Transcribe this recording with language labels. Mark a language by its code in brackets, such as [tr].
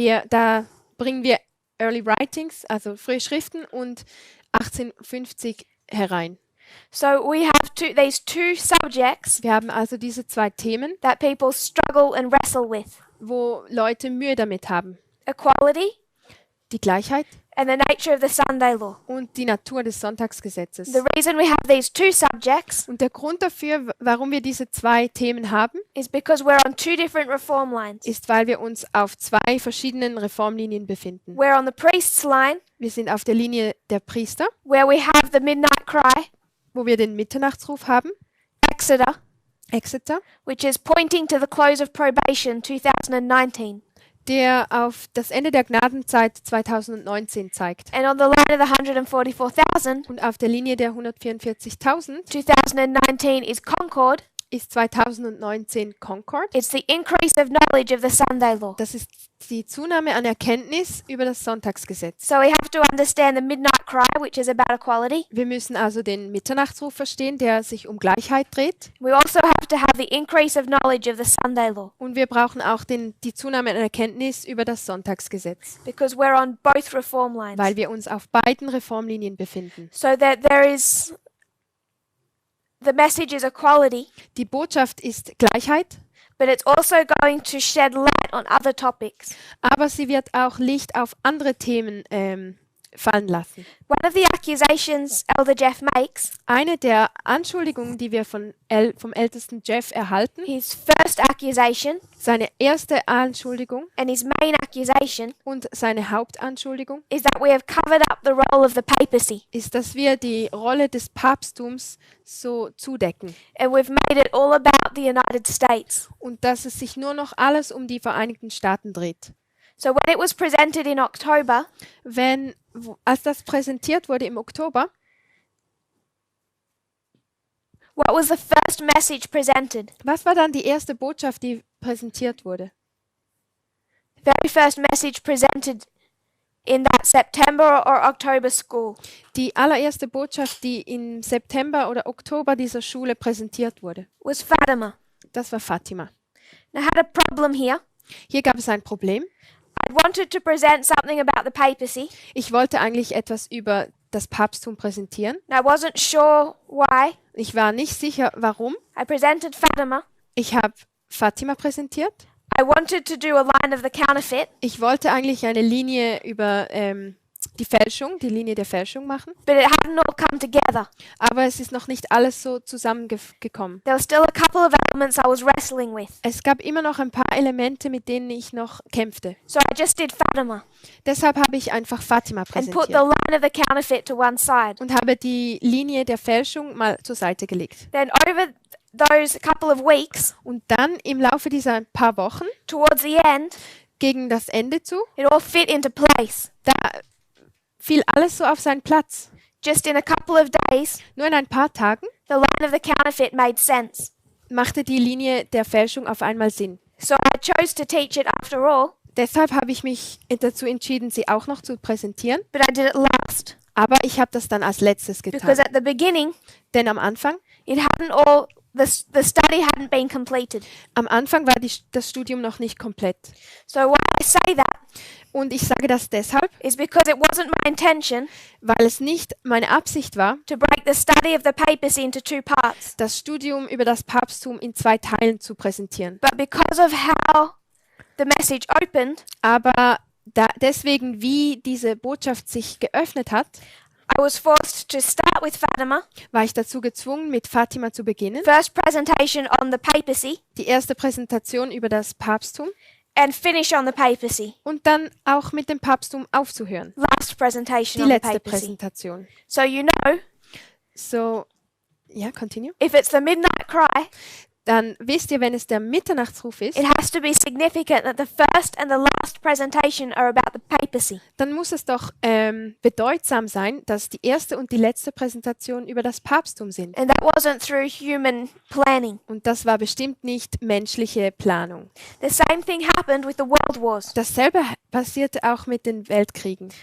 [de] Da bringen wir Early Writings, also frühe Schriften, und 1850 herein. [en] So we have these 2 subjects [de] Wir haben also diese 2 Themen, [en] that people struggle and wrestle with. [de] wo Leute Mühe damit haben. [en] Equality [de] Die Gleichheit [en] and the nature of the Sunday law. [de] und die Natur des Sonntagsgesetzes. [en] The reason we have these two subjects [de] Und der Grund dafür, warum wir diese zwei Themen haben, [en] is because we're on two different reform lines. [de] ist, weil wir uns auf zwei verschiedenen Reformlinien befinden. [en] We're on the priest's line, [de] Wir sind auf der Linie der Priester, [en] where we have the midnight cry, [de] wo wir den Mitternachtsruf haben, Exeter, [en] which is pointing to the close of probation 2019. [de] der auf das Ende der Gnadenzeit 2019 zeigt. [en] And on the line of the 144,000, [de] Und auf der Linie der 144.000 [en] 2019 is Concord. [de] ist 2019 Concord. [en] It's the increase of knowledge of the Sunday law. [de] Das ist die Zunahme an Erkenntnis über das Sonntagsgesetz. [en] So we have to understand the midnight cry, which is about equality. [de] Wir müssen also den Mitternachtsruf verstehen, der sich um Gleichheit dreht. [en] We also have to have the increase of knowledge of the Sunday law, [de] Und wir brauchen auch die Zunahme an Erkenntnis über das Sonntagsgesetz, [en] because we're on both reform lines. [de] weil wir uns auf beiden Reformlinien befinden. [en] So that the message is equality, [de] Die Botschaft ist Gleichheit, [en] but it's also going to shed light on other topics. [de] aber sie wird auch Licht auf andere Themen fallen lassen. [en] One of the accusations Elder Jeff makes, [de] Eine der Anschuldigungen, die wir vom ältesten Jeff erhalten, [en] his first accusation [de] seine erste Anschuldigung [en] and his main accusation, [de] und seine Hauptanschuldigung, [en] is that we have covered up the role of the papacy [de] ist, dass wir die Rolle des Papsttums so zudecken [en] and we've made it all about the United States. [de] und dass es sich nur noch alles um die Vereinigten Staaten dreht. [en] So when it was presented in October, [de] Als das präsentiert wurde im Oktober, [en] what was the first message presented? [de] was war dann die erste Botschaft, die präsentiert wurde? [en] The very first message presented in that September or October school [de] Die allererste Botschaft, die im September oder Oktober dieser Schule präsentiert wurde, [en] was Fatima. [de] das war Fatima. [en] And I had a problem here. [de] Hier gab es ein Problem. [en] I wanted to present something about the papacy, [de] Ich wollte eigentlich etwas über das Papsttum präsentieren. [en] and I wasn't sure why. [de] Ich war nicht sicher, warum. [en] I presented Fatima. [de] Ich habe Fatima präsentiert. [en] I wanted to do a line of the counterfeit, [de] Ich wollte eigentlich eine Linie über die Linie der Fälschung machen. [en] but it hadn't all come together. [de] Aber es ist noch nicht alles so zusammengekommen. [en] There were still a couple of elements I was wrestling with. [de] Es gab immer noch ein paar Elemente, mit denen ich noch kämpfte. [en] So I just did Fatima [de] Deshalb habe ich einfach Fatima [en] and put the [de] präsentiert [en] line of the counterfeit to one side. [de] und habe die Linie der Fälschung mal zur Seite gelegt. [en] Then over those couple of weeks, [de] Und dann im Laufe dieser paar Wochen, [en] towards the end, [de] gegen das Ende zu, [en] it all fit into place. [de] da fiel alles so auf seinen Platz. [en] Just in a couple of days, [de] Nur in ein paar Tagen [en] the line of the counterfeit made sense. [de] machte die Linie der Fälschung auf einmal Sinn. [en] So I chose to teach it after all, [de] Deshalb habe ich mich dazu entschieden, sie auch noch zu präsentieren. [en] but I did it last. [de] Aber ich habe das dann als letztes [en] Because [de] getan. [en] at the beginning, [de] Denn am Anfang [en] the study hadn't been completed. [de] Am Anfang war das Studium noch nicht komplett. [en] So why I say that [de] Und ich sage das deshalb, [en] is because it wasn't my intention [de] weil es nicht meine Absicht war, [en] to break the study of the papacy into two parts, [de] das Studium über das Papsttum in zwei Teilen zu präsentieren. [en] but because of how the message opened, [de] Aber deswegen, wie diese Botschaft sich geöffnet hat, [en] I was forced to start with Fatima, [de] war ich dazu gezwungen, mit Fatima zu beginnen. [en] first presentation on the papacy, [de] Die erste Präsentation über das Papsttum [en] and finish on the papacy, [de] und dann auch mit dem Papsttum aufzuhören. [en] last presentation [de] Die [en] on the [de] letzte [en] papacy. [de] Präsentation. [en] So you know, [de] So, ja, continue. [en] if it's the midnight cry, [de] Dann wisst ihr, wenn es der Mitternachtsruf ist, [en] it has to be significant that the first and the last presentation are about the papacy. [de] dann muss es doch bedeutsam sein, dass die erste und die letzte Präsentation über das Papsttum sind. [en] And that wasn't through human planning. [de] Und das war bestimmt nicht menschliche Planung. [en] The same thing happened with the World Wars. [de] Dasselbe passierte auch mit den Weltkriegen.